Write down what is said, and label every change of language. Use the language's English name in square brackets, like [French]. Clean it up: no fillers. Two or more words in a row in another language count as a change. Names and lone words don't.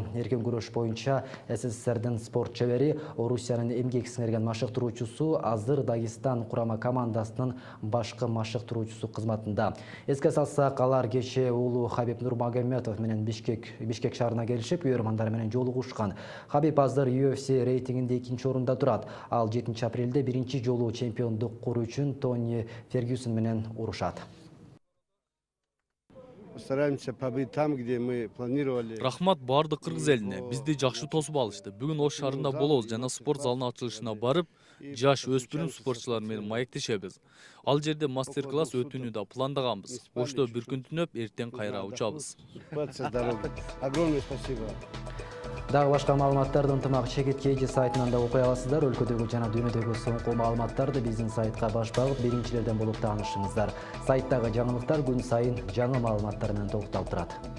[Kyrgyz] Эркен күрөш боюнча СССРдин спорт чебери, Орусиянын эмгек сиңирген машыктыруучусу, азыр Дагестан курама командасынын башкы машыктыруучусу кызматында. Эске салсак, алар кечээ уулу Хабиб Нурмагомедов менен Бишкек шаарына келишип, күйөрмандар менен жолугушкан. Хабиб азыр UFC рейтингинде 2-орунда турат. Ал 7 апрелде биринчи жолу чемпиондук куруу үчүн Тони Фергюсон менен урушат. [Russian] Стараемся побыть там, где мы планировали. [Kyrgyz] Рахмат бардык кыргыз элине. Бизди жакшы тосуп алышты. Бүгүн Ош шаарында болобуз жана спорт залынын ачылышына барып, жаш өспүрүм спортчулар менен маектешебиз. Ал жерде мастер-класс өтүүнү да пландаганбыз. Ошто бир күн түнөп, эртең кайра учабыз. [Russian] Огромное спасибо. [Kyrgyz] Дагы башка маалыматтарды Ынтымак Чекит KG сайтынан да окуй аласыздар. Өлкөдөгү жана дүйнөдөгү соңку маалыматтарды биздин сайтка баш багып, биринчилерден болуп таанышыңыздар. Сайттагы жаңылыктар күн сайын жаңы маалыматтар менен толукталып турат.